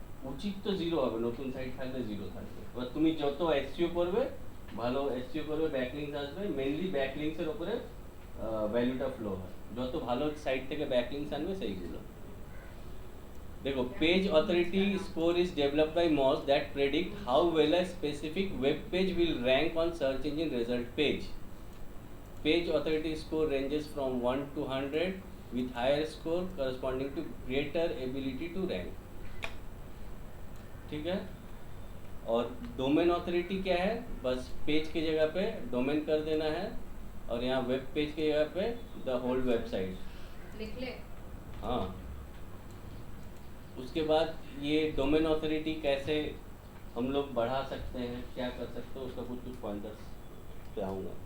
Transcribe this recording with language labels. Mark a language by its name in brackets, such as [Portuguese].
[Bangla] উচিত তো জিরো হবে, নতুন সাইট থাকলে জিরো থাকবে। এবার তুমি যত এসইও করবে, ভালো এসইও করবে, ব্যাকলিংকস আসবে, মেইনলি ব্যাকলিংকসের উপরে ভ্যালুটা ফ্লো হয়। যত ভালো সাইট থেকে ব্যাকলিংকস আনবে সেইগুলো। [Hindi] देखो, page [English] authority score is developed by Moz that predict how well a specific web page will rank on search engine result page. Page authority score ranges from 1 to 100 with higher score corresponding to greater ability to rank. [Hindi] ठीक है, और domain authority क्या है, बस page की जगह पे domain कर देना है, और यहाँ वेब पेज की जगह पे द होल वेबसाइट लिख ले। हाँ, उसके बाद ये डोमेन ऑथोरिटी कैसे हम लोग बढ़ा सकते हैं, क्या कर सकते हैं, उसका कुछ पॉइंटर्स पे आऊँगा।